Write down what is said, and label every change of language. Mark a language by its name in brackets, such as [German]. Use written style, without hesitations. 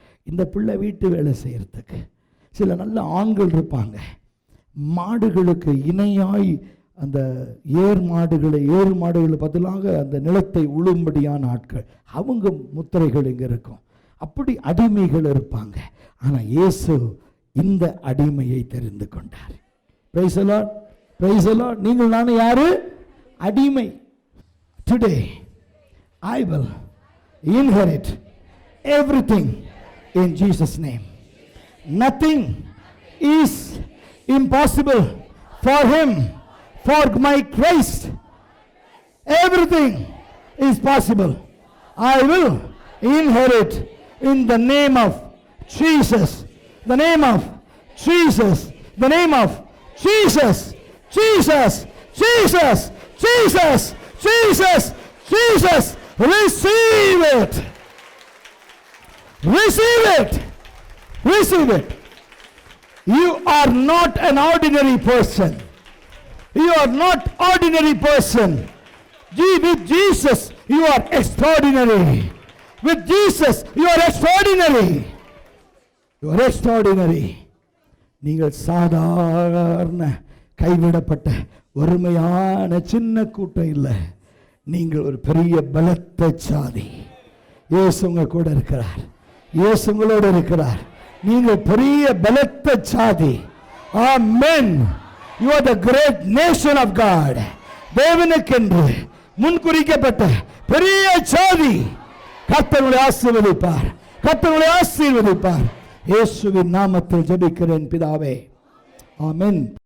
[Tamil] இந்த பிள்ளை வீட்டு வேலை செய்கிறதுக்கு. சில நல்ல ஆண்கள் இருப்பாங்க, மாடுகளுக்கு இணையாய் அந்த ஏறு மாடுகளை பதிலாக அந்த நிலத்தை உழும்படியான ஆட்கள், அவங்க முத்திரைகள் இங்கே இருக்கும். அப்படி அடிமைகள் இருப்பாங்க. ஆனால் இயேசு இந்த அடிமையை தெரிந்து கொண்டார். Praise the Lord, praise the Lord. நீங்கள் நானும் யாரு? அடிமை. [English] Today I will inherit everything in Jesus' name. Nothing is impossible for him. For my Christ, everything is possible. I will inherit in the name of Jesus. The name of Jesus. The name of Jesus. Jesus. Jesus. Jesus. Jesus. Jesus. Receive it. Receive it. Receive it. You are not an ordinary person. You are not ordinary person. With Jesus, you are extraordinary. With Jesus, you are extraordinary. You are extraordinary. [Tamil] நீங்கள் சாதாரண கைவிடப்பட்ட ஒருமையான சின்ன கூட்டம் இல்லை. நீங்கள் ஒரு பெரிய பலத்த சாதி. இயேசு உங்க கூட இருக்கிறார். இயேசு உங்களோடு இருக்கிறார். நீங்கள் பெரிய பலத்த சாதி. ஆமென். [English] You are the great nation of God. [Tamil] தேவனுக்கென்று முன்குறிக்கப்பட்ட பெரிய சாதி. கர்த்தர் உங்களை ஆசீர்வதிப்பார். கர்த்தர் உங்களை ஆசீர்வதிப்பார். இயேசுவின் நாமத்தில் ஜெபிக்கிறேன் பிதாவே. ஆமென்.